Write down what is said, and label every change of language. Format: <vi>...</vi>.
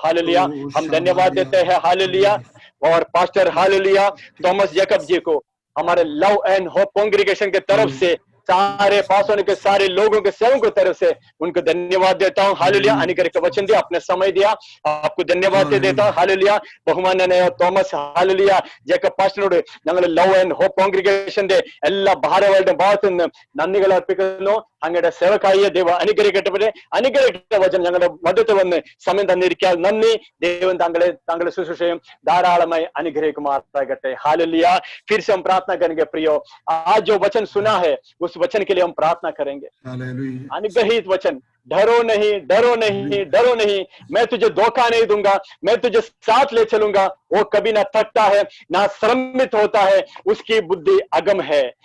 <hi>Hallelujah, हम धन्यवाद देते हैं। हालेलुया, और पास्टर हालेलुया थॉमस जैकब जी को हमारे लव एंड होप कांग्रेगेशन के तरफ से, सारे पासों के सारे लोगों के सेवकों की तरफ से उनको धन्यवाद देता हूँ। हालेलुया, अनुग्रह का वचन दिया, अपने समय दिया, आपको धन्यवाद देता हूँ।</hi> <ml>हालेलुया, ബഹുമാന്യനായ തോമസ് ഹാലേലൂയ ജേക്കബ് പാസ്റ്ററിനോട് ഞങ്ങൾ ലവ് ആൻഡ് ഹോപ്പ് കോൺഗ്രിഗേഷന്റെ എല്ലാ ഭാരവാഹികളുടെ ഭാഗത്തു നിന്ന് നന്ദികൾ അർപ്പിക്കുന്നു. അങ്ങയുടെ സേവക്കായ ദൈവം അനുഗ്രഹിക്കട്ടെ. അനുഗ്രഹിക്കട്ടെ വചനം ഞങ്ങളുടെ മധ്യത്തിൽ വന്ന് സമയം തന്നിരിക്കാൻ നന്ദി. ദൈവം താങ്കളുടെ ശുശ്രൂഷയും ധാരാളമായി അനുഗ്രഹിക്കുമാറാകട്ടെ.</ml> <hi>हालेलुया, फिर से हम प्रार्थना करेंगे प्रियो, आज जो वचन सुना है उस वचन के लिए हम प्रार्थना करेंगे। अनुग्रहित वचन, डरो नहीं, डरो नहीं, डरो नहीं, मैं तुझे धोखा नहीं दूंगा, मैं तुझे साथ ले चलूंगा। वो कभी ना थकता है ना श्रमित होता है, उसकी बुद्धि अगम है।</hi>